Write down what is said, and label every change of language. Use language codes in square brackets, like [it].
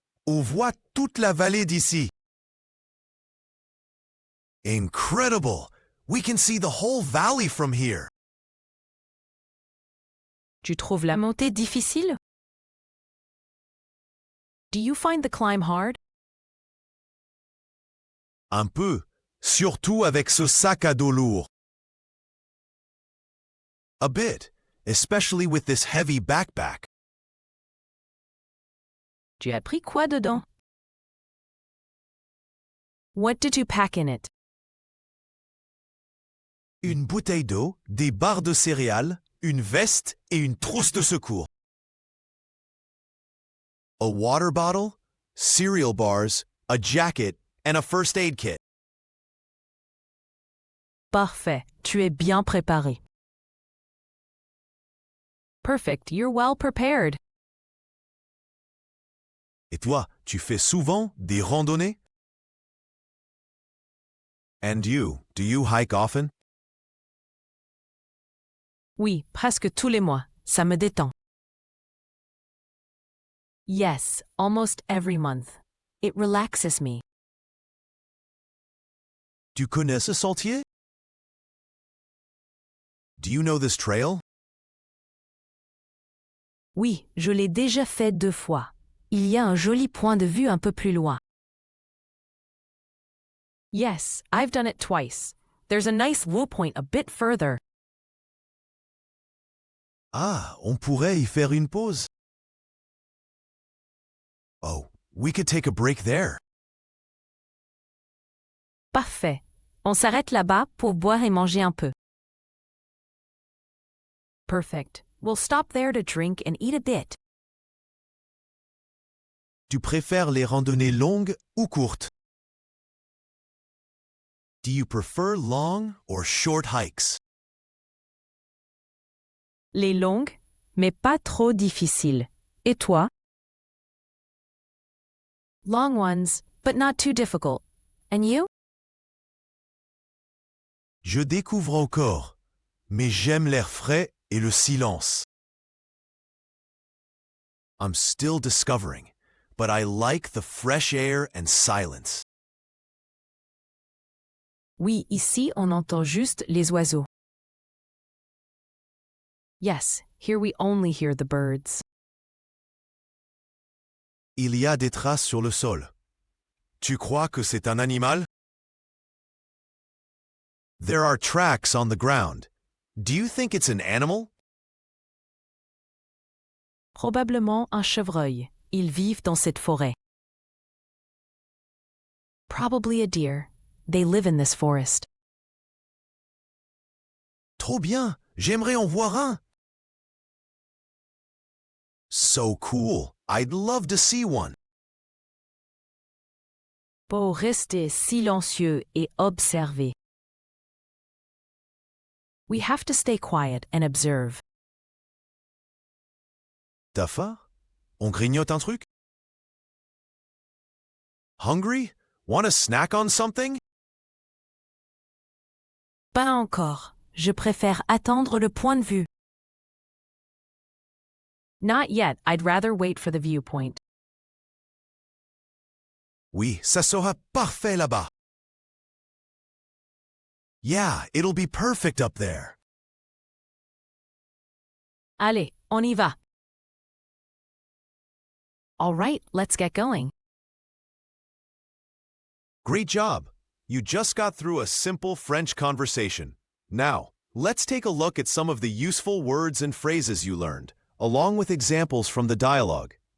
[fr] On voit toute la vallée d'ici. [en] Incredible! We can see the whole valley from here. [fr] Tu trouves la montée difficile? [en] Do you find the climb hard? [fr] Un peu, surtout avec ce sac à dos lourd. [en] A bit, especially with this heavy backpack. [fr] Tu as pris quoi dedans? [en] What did you pack in it? [fr] Une bouteille d'eau, des barres de céréales, une veste et une trousse de secours. [en] A water bottle, cereal bars, a jacket, and a first aid kit. [fr] Parfait, tu es bien préparé. [en] Perfect, you're well prepared. [fr] Et toi, tu fais souvent des randonnées? [en] And you, do you hike often? [fr] Oui, presque tous les mois. Ça me détend. [en] Yes, almost every month. It relaxes me. [fr] Tu connais ce sentier? [en] Do you know this trail? [fr] Oui, je l'ai déjà fait 2 fois. Il y a un joli point de vue un peu plus loin. [en] Yes, I've done it twice. There's a nice viewpoint a bit further. [fr] Ah, on pourrait y faire une pause. [en] Oh, we could take a break there. [fr] Parfait. On s'arrête là-bas pour boire et manger un peu. [en] Perfect. We'll stop there to drink and eat a bit. [fr] Tu préfères les randonnées longues ou courtes? [en] Do you prefer long or short hikes? [fr] Les longues, mais pas trop difficiles. Et toi? [en] Long ones, but not too difficult. And you? [fr] Je découvre encore, mais j'aime l'air frais et le silence. [en] I'm still discovering, but I like the fresh air and silence. [fr] Oui, ici on entend juste les oiseaux. [en] Yes, here we only hear the birds. [fr] Il y a des traces sur le sol. Tu crois que c'est un animal? [en] There are tracks on the ground. Do you think it's an animal? [fr] Probablement un chevreuil. Ils vivent dans cette forêt. [en] Probably a deer. They live in this forest. [fr] Trop bien! J'aimerais en voir un! [en] So cool! I'd love to see one. [fr] Pour rester silencieux et observer. [en] We have to stay quiet and observe. [fr] T'as faim? On grignote un truc? [en] Hungry? Want a snack on something? [fr] Pas encore. Je préfère attendre le point de vue. [en] Not yet. I'd rather wait for the viewpoint. [fr] Oui, ça sera parfait là-bas. [en] Yeah, it'll be perfect up there. [fr] Allez, on y va. [en] All right, let's get going. Great job! You just got through a simple French conversation. Now, let's take a look at some of the useful words and phrases you learned, along with examples from the dialogue.